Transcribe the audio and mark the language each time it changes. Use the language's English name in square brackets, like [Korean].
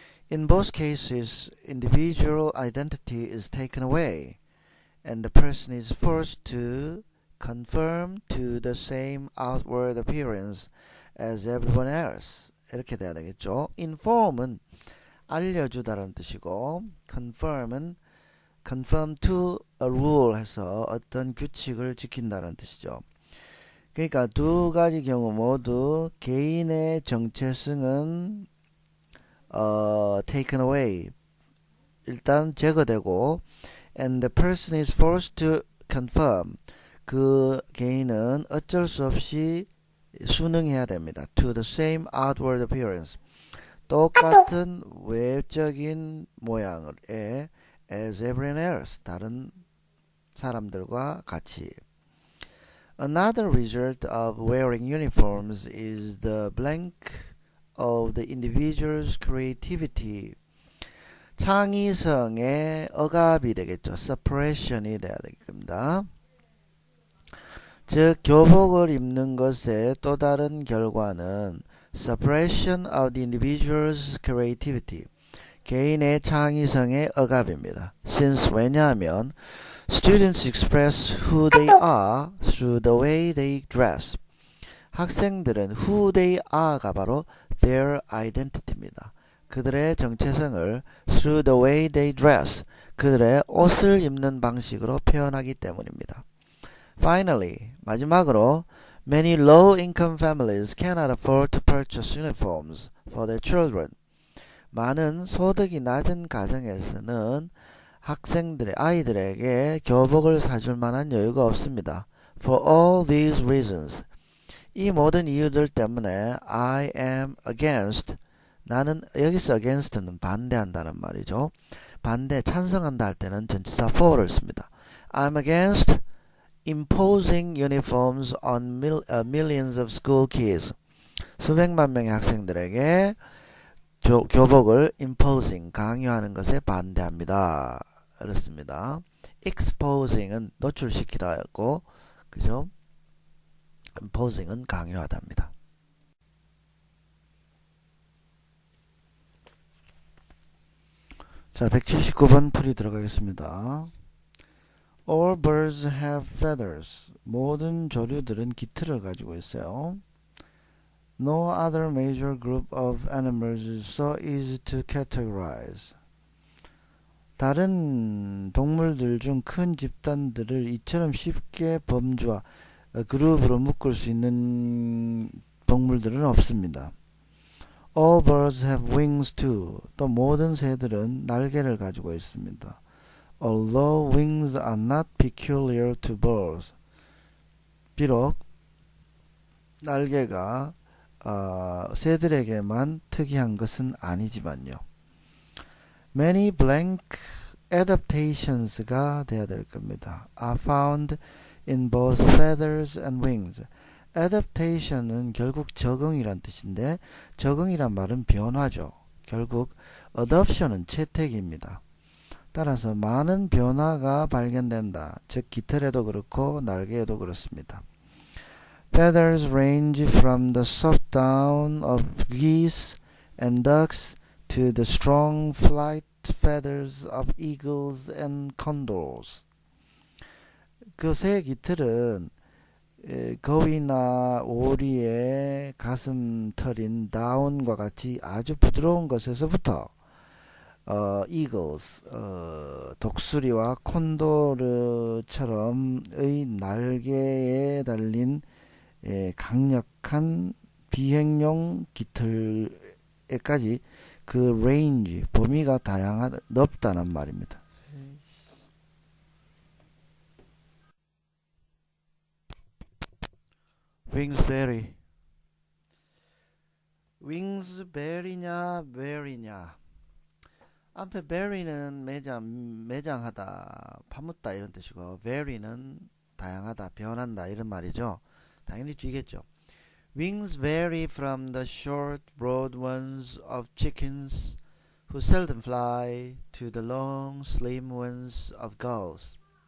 [English] In both cases, individual identity is taken away and the person is forced to conform to the same outward appearance as everyone else. [Korean] 이렇게 돼야 되겠죠. Inform은 알려주다라는 뜻이고 conform to a rule 해서 어떤 규칙을 지킨다는 뜻이죠. 그러니까 두 가지 경우 모두 개인의 정체성은 [English] taken away, [Korean] 일단 제거되고 [English] and the person is forced to conform, [Korean] 그 개인은 어쩔 수 없이 순응해야 됩니다. [English] to the same outward appearance, [Korean] 똑같은 외적인 모양에 [English] as everyone else, [Korean] 다른 사람들과 같이. [English] Another result of wearing uniforms is the blank of the individual's creativity. [Korean] 창의성의 억압이 되겠죠. suppression이 돼야 되겠습니다. 즉 교복을 입는 것의 또 다른 결과는 [English] suppression of the individual's creativity. [Korean] 개인의 창의성의 억압입니다. [English] Since [Korean] 왜냐하면 [English] students express who they are through the way they dress. [Korean] 학생들은 [English] who they are [Korean] 가 바로 [English] their identity [Korean] 입니다. 그들의 정체성을 [English] through the way they dress, [Korean] 그들의 옷을 입는 방식으로 표현하기 때문입니다. [English] Finally, [Korean] 마지막으로 [English] many low-income families cannot afford to purchase uniforms for their children. [Korean] 많은 소득이 낮은 가정에서는 아이들에게 교복을 사줄 만한 여유가 없습니다. [English] For all these reasons, [Korean] 이 모든 이유들 때문에 [English] I am against, [Korean] 나는 여기서 against는 반대한다는 말이죠. 반대, 찬성한다 할 때는 전치사 for를 씁니다. [English] I'm against imposing uniforms on millions of school kids. [Korean] 수백만 명의 학생들에게 교복을 imposing, 강요하는 것에 반대합니다. 그렇습니다. exposing은 노출시키다였고, 그죠? imposing은 강요하다입니다. 자, 179번 풀이 들어가겠습니다. [English] All birds have feathers. [Korean] 모든 조류들은 깃털을 가지고 있어요. [English] No other major group of animals is so easy to categorize. [Korean] 다른 동물들 중 큰 집단들을 이처럼 쉽게 범주와 그룹으로 묶을 수 있는 동물들은 없습니다. [English] All birds have wings too. [Korean] 또 모든 새들은 날개를 가지고 있습니다. [English] Although wings are not peculiar to birds. [Korean] 비록 날개가 새들에게만 특이한 것은 아니지만요. [English] Many blank adaptations가 돼야 될 겁니다. Are found in both feathers and wings. [Korean] adaptation은 결국 적응이란 뜻인데 적응이란 말은 변화죠. 결국 adoption은 채택입니다. 따라서 많은 변화가 발견된다. 즉 깃털에도 그렇고 날개에도 그렇습니다. [English] Feathers range from the soft down of geese and ducks to the strong flight feathers of eagles and condors. [Korean] 그 새 깃털은 거위나 오리의 가슴털인 다운과 같이 아주 부드러운 것에서부터 eagles, 독수리와 콘도르처럼의 날개에 달린 강력한 비행용 깃털에까지 그 레인지, 범위가 넓다는 말입니다. [English] wings vary. wings vary냐 vary냐. [Korean] 앞에 vary는 매장하다, 파묻다 이런 뜻이고, vary는 다양하다, 변한다 이런 말이죠. 당연히 쥐겠죠. [English] Wings vary from the short, broad ones of chickens who seldom fly to the long, slim ones of gulls.